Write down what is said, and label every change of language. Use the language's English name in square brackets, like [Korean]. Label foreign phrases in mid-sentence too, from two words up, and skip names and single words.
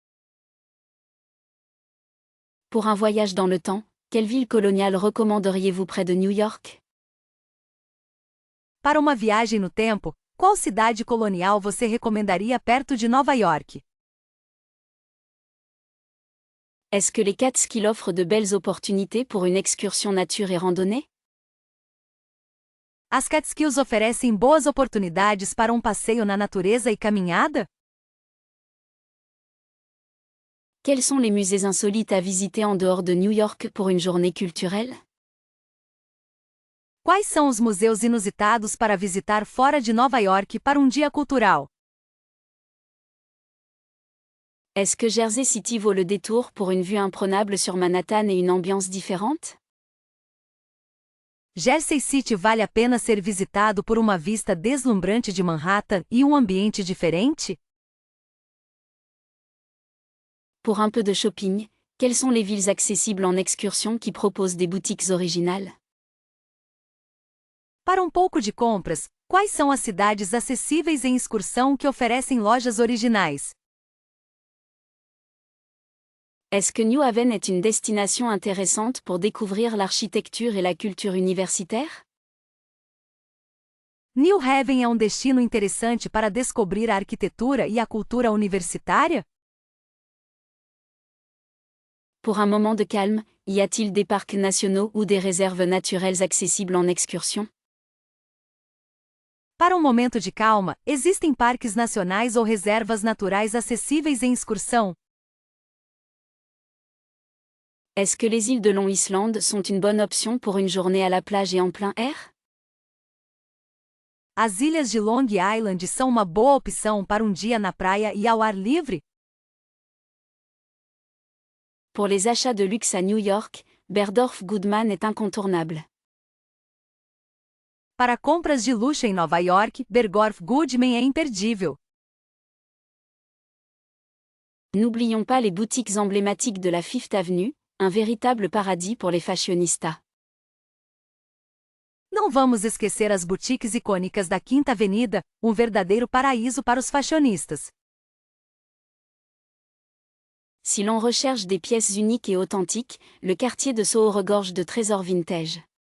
[French] Pour un voyage dans le temps, quelle ville coloniale recommanderiez-vous près de New York? [Portuguese] Para uma viagem no tempo, qual cidade colonial você recomendaria perto de Nova York? [French] Est-ce que les Catskills offrent de belles opportunités pour une excursion nature et randonnée? [Portuguese] As Catskills oferecem boas oportunidades para um passeio na natureza e caminhada? [French] Quels sont les musées insolites à visiter en dehors de New York pour une journée culturelle? [Portuguese] Quais são os museus inusitados para visitar fora de Nova York para um dia cultural? [French] Est-ce que Jersey City vaut le détour pour une vue imprenable sur Manhattan et une ambiance différente? [Portuguese] Jersey City vale a pena ser visitado por uma vista deslumbrante de Manhattan e um ambiente diferente? [French] Pour un peu de shopping, quelles sont les villes accessibles en excursion qui proposent des boutiques originales? [Portuguese] Para um pouco de compras, quais são as cidades acessíveis em excursão que oferecem lojas originais? [French] Est-ce que New Haven est une destination intéressante pour découvrir l'architecture et la culture universitaire? [Portuguese] New Haven é um destino interessante para descobrir a arquitetura e a cultura universitária? [French] Pour un moment de calme, y a-t-il des parcs nationaux ou des réserves naturelles accessibles en excursion? [Portuguese] Para um momento de calma, existem parques nacionais ou reservas naturais acessíveis em excursão? [French] Est-ce que les îles de Long Island sont une bonne option pour une journée à la plage et en plein air? [Portuguese] As ilhas de Long Island são uma boa opção para um dia na praia e ao ar livre? [French] Pour les achats de luxe à New York, Bergdorf Goodman est incontournable. [Portuguese] Para compras de luxo em Nova York, Bergdorf Goodman é imperdível. [French] N'oublions pas les boutiques emblématiques de la Fifth Avenue, un véritable paradis pour les fashionistas. [Portuguese] Não vamos esquecer as boutiques icônicas da Quinta Avenida, um verdadeiro paraíso para os fashionistas. [French] Si l'on recherche des pièces uniques et authentiques, le quartier de Soho regorge de trésors vintage.